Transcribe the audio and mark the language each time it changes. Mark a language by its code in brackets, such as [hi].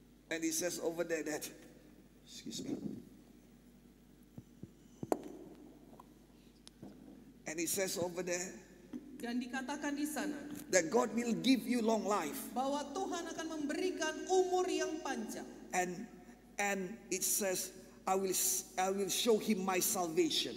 [en] and it says over there that, excuse me. And it says over there [id] Dan dikatakan di sana [en] that God will give you long life. [id] bahwa Tuhan akan memberikan umur yang panjang. [en] And it says, I will show him my salvation.